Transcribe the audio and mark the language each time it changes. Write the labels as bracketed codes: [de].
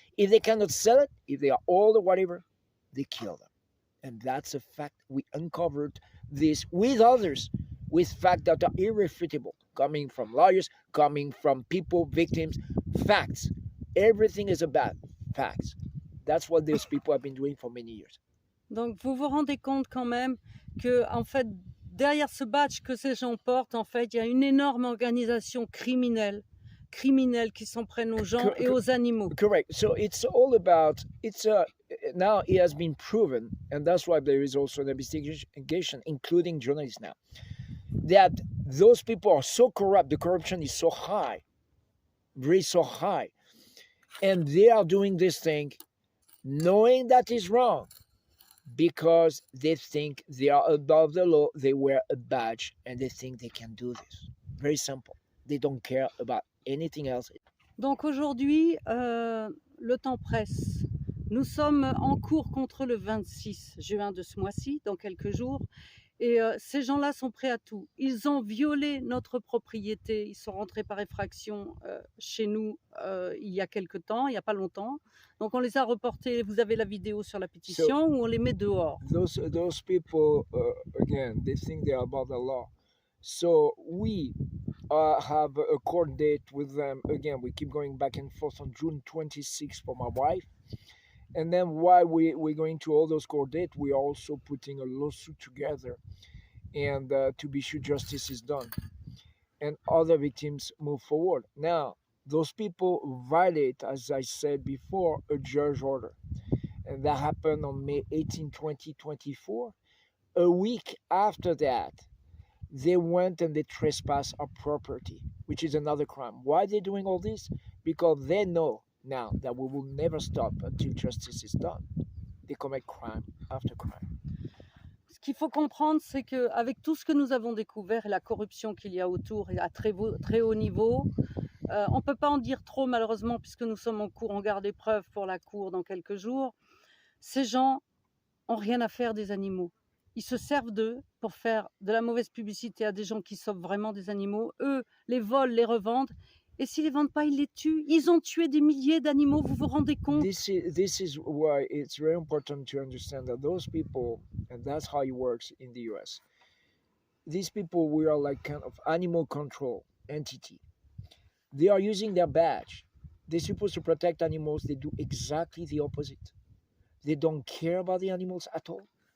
[en] If they cannot sell it, if they are old or whatever, they kill them. And that's a fact. We uncovered this with others, with facts that are irrefutable, coming from lawyers, coming from people, victims, facts. Everything is about facts. That's what these people have been doing for many years. [fr] Donc vous vous rendez compte quand même que en fait derrière ce badge que ces gens portent, en fait, il y a une énorme organisation criminelle qui s'en prennent aux gens et aux animaux. [en] Correct. So it's all about, now it has been proven, and that's why there is also an investigation, including journalists now, that those people are so corrupt, the corruption is so high, very so high, and they are doing this thing knowing that is wrong, because they think they are above the law, they wear a badge, and they think they can do this. Very simple. They don't care about anything else. [fr] Donc aujourd'hui, le temps presse. Nous sommes en cours contre le 26 juin de ce mois-ci, dans quelques jours. Et ces gens-là sont prêts à tout. Ils ont violé notre propriété. Ils sont rentrés par effraction chez nous il y a quelque temps, il n'y a pas longtemps. Donc on les a reportés. Vous avez la vidéo sur la pétition où on les met dehors. [en] Those people, again, they think they are above the law. So we have a court date with them. Again, we keep going back and forth on June 26th for my wife. And then while we're going to all those court dates, we are also putting a lawsuit together, and to be sure justice is done and other victims move forward. Now, those people violate, as I said before, a judge order. And that happened on May 18, 2024. A week after that, they went and they trespassed our property, which is another crime. Why are they doing all this? Because they know now that we will never stop until justice is done. They commit crime after crime. [fr] Ce qu'il faut comprendre, c'est qu'avec tout ce que nous avons découvert et la corruption qu'il y a autour et à très haut niveau, on ne peut pas en dire trop malheureusement puisque nous sommes en garde d'épreuve pour la cour dans quelques jours. Ces gens n'ont rien à faire des animaux. Ils se servent d'eux pour faire de la mauvaise publicité à des gens qui sauvent vraiment des animaux. Eux les volent, les revendent. Et s'ils ne les vendent pas, ils les tuent. Ils ont tué des milliers d'animaux, vous vous rendez compte? [en] This is why it's very important to understand that those people, and that's how it works in the US, these people, we are like kind of animal control entity. They are using their badge. They're supposed to protect animals. They do exactly the opposite. They don't care about the animals at all.